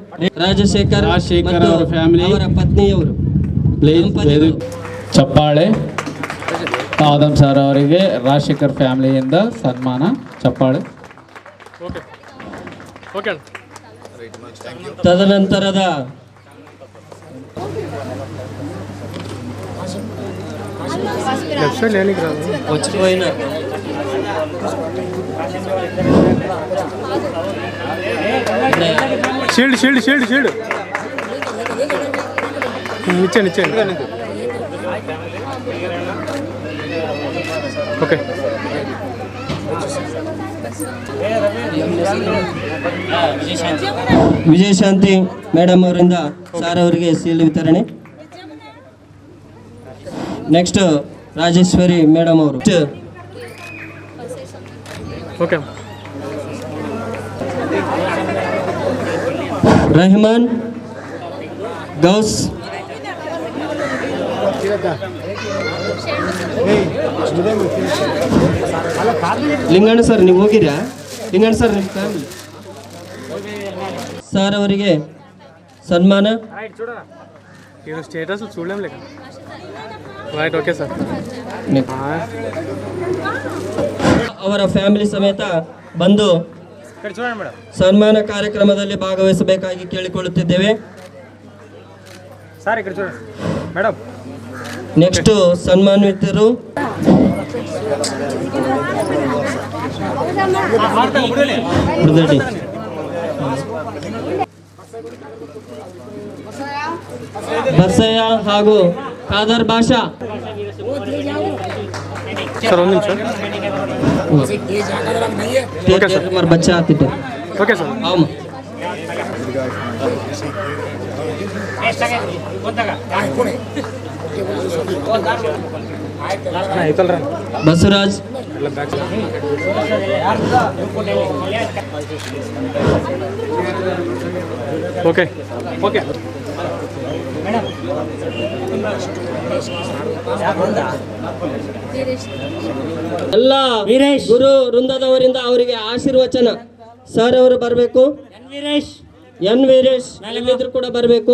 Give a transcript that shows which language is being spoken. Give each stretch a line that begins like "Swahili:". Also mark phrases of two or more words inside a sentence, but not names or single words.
Kannada: ಅವರ ಫ್ಯಾಮಿಲಿ, ಅವರ ಪತ್ನಿಯವರು. ಚಪ್ಪಾಳೆ. ಆದಮ್ ಸರ್ ಅವರಿಗೆ ರಾಜಶೇಖರ್ ಫ್ಯಾಮಿಲಿಯಿಂದ ಸನ್ಮಾನ. ಚಪ್ಪಾಳೆ.
Telugu: ತದನಂತರದ వచ్చిపోయిన షీల్డ్ ఇచ్చేయండి. ఓకే.
Kannada: ವಿಜಯಶಾಂತಿ ಮೇಡಮ್ ಅವರಿಂದ ಸಾರ್ ಅವರಿಗೆ ಸೀಲ್ ವಿತರಣೆ. ನೆಕ್ಸ್ಟ್ ರಾಜೇಶ್ವರಿ ಮೇಡಮ್ ಅವರು. ಓಕೆ. ರೆಹಮಾನ್, ಗೌಸ್, ಲಿಂಗಣ್ಣ ಸರ್ ನೀವು ಹೋಗಿರಾ? ಲಿಂಗಣ್ಣ ಸರ್ ನಿಮ್ಮ ಫ್ಯಾಮಿಲಿ సార్ ಅವರಿಗೆ ಸನ್ಮಾನ.
Telugu: స్టేటస్ చూడలేం లేక. రైట్. ఓకే సార్.
Kannada: ಅವರ ಫ್ಯಾಮಿಲಿ ಸಮೇತ ಬಂದು ಸನ್ಮಾನ ಕಾರ್ಯಕ್ರಮದಲ್ಲಿ ಭಾಗವಹಿಸಬೇಕಾಗಿ ಕೇಳಿಕೊಳ್ಳುತ್ತಿದ್ದೇವೆ. ನೆಕ್ಸ್ಟ್ ಸನ್ಮಾನಿತರು ಬಸಯ್ಯ ಹಾಗೂ ಖಾದರ್ ಬಾಷಾ. सर ಒಂದು ನಿಮಿಷ.
Hindi: तुम्हारे बच्चा आते थे. ओके सर. आम बसवराज ओके ओके
Kannada: ಎಲ್ಲ ಗುರು ವೃಂದದವರಿಂದ ಅವರಿಗೆ ಆಶೀರ್ವಚನ. ಸರ್ ಅವರು ಬರಬೇಕು. ಎನ್ ವೀರೇಶ್ ಇಲ್ಲಿದ್ರು ಕೂಡ ಬರಬೇಕು.